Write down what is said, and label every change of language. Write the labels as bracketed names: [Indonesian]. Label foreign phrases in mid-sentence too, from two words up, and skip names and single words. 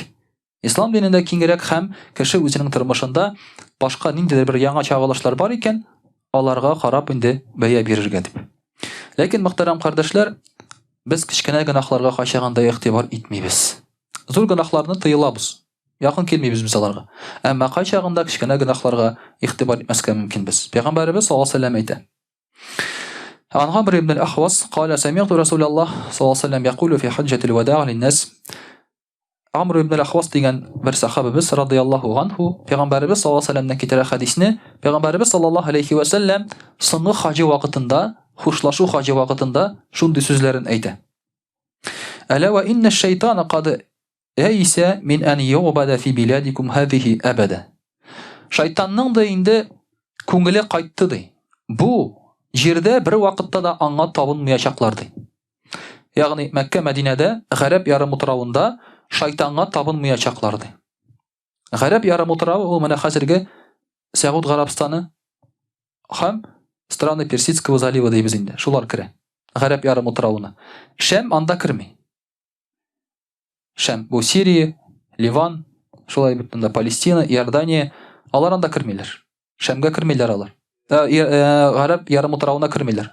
[Tatar] Ислам динендә киңрәк һәм кеше үзенең тормышында башка ниндидер бер яңа чагылышлар бар икән, аларга карап инде бәя бирергә дип. Ләкин мөхтәрәм кардәшләр, без кичкенә гынахларга кайчаганда игътибар итмибез. Зур гынахларны тыелабыз. Якын килмибез без аларга. Әмма кайчагында кичкенә гынахларга игътибар итмәскә мөмкин без. Пәйгамбәрбез [Arabic] صلى الله عليه وسلم [Tatar] әйтә. [Arabic] عن عمرو بن الأحوص قال سمعت رسول الله صلى الله عليه وسلم يقول في حجة الوداع للناس. [Tatar] عمرو بن الأحوص دигән бер сахабыбыз [Arabic] رضي الله عنه [Tatar] Пәйгамбәрбез [Arabic] صلى الله عليه وسلم [Tatar] китәрә хадисне Пәйгамбәрбез [Arabic] صلى الله عليه وسلم [Tatar] соңгы хаҗы вакытында, хушлашу хаҗы вакытында шундый сүзләрен әйтә. [Arabic] ألا وإن الشيطان قد يئس من أن يعبد في بلادكم هذه أبدا. [Tatar] Шайтанның да инде күңеле кайтты ди. Бу җирдә бер вакытта да аңа табынмаячаклар ди. Ягъни Мәккә, Мәдинәдә, Гарәп ярымутравында шайтанга табынмаячаклар ди. Гарәп ярымутравы ул менә хәзерге Сәгуд Гарәбстаны һәм [Russian] страны Персидского залива [Tatar] дибез инде. Шулар керә. Гарәп ярымутравына. Шәм анда керми. Шәм бу Сирия, Ливан, шулай бит Палестина, Иордания, алар анда кермиләр. Шәмгә кермиләр алар. Гарәп ярымутравына кермиләр.